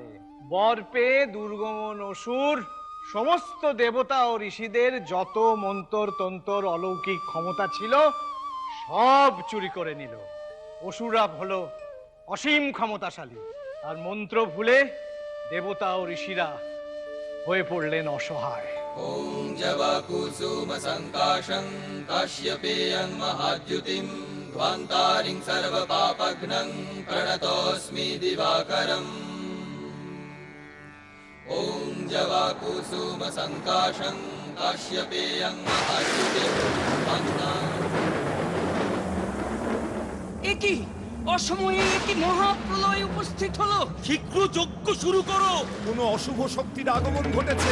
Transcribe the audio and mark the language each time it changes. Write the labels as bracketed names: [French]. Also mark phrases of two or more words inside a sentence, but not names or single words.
[Bangla] বর পেয়ে দুর্গমন অসুর সমস্ত দেবতা ও ঋষিদের যত মন্তর তন্তর অলৌকিক ক্ষমতা ছিল সব চুরি করে নিল। অসুররা হলো অসীম ক্ষমতাশালী, আর মন্ত্র ভুলে দেবতা ও ঋষিরা হয়ে পড়লেন অসহায়। [Sanskrit] ॐ जवाकुसुम संकाशं काश्यपेयं महाद्युतिं ध्वान्तारिं सर्वपापघ्नं प्रणतोऽस्मि दिवाकरम्। ॐ जवाकुसुम संकाशं काश्यपेयं महाद्युतिं [Bangla] একি অসময়ে কি মহাপ্রলয় উপস্থিত হলো। শীঘ্র যজ্ঞ শুরু করো। কোনো অশুভ শক্তির আগমন ঘটেছে।